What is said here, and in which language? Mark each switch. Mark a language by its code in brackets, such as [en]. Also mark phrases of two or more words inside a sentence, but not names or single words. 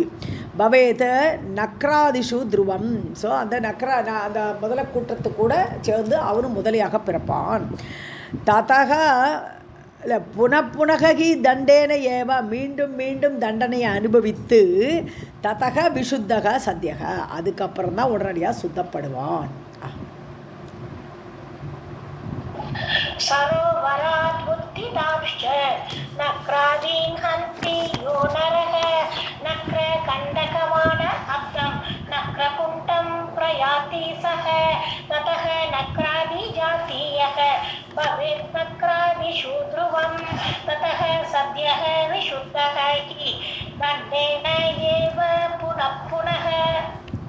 [sa] भवेत् नक्रादिषु ध्रुवम्, [ta] ஸோ அந்த அந்த முதலை கூட்டத்து கூட சேர்ந்து அவனும் முதலையாக பிறப்பான். ததக இல்லை [sa] पुनः दण्डेन एव, [ta] மீண்டும் மீண்டும் தண்டனையை அனுபவித்து [sa] ततः विशुद्धः सद्यः, [ta] அதுக்கப்புறம் தான் உடனடியாக சுத்தப்படுவான். [sa] सरोवरात् उत्थितांश्च नक्रादीन् हन्ति यो नरः नक्रकण्टकमान अब्धं नक्रकुण्ठं प्रयाति सः ततः नक्रादिजातीयः भवेत् नक्रादिषु ध्रुवं ततः सद्यः विशुद्धः हि दण्डेन एव पुनः पुनः.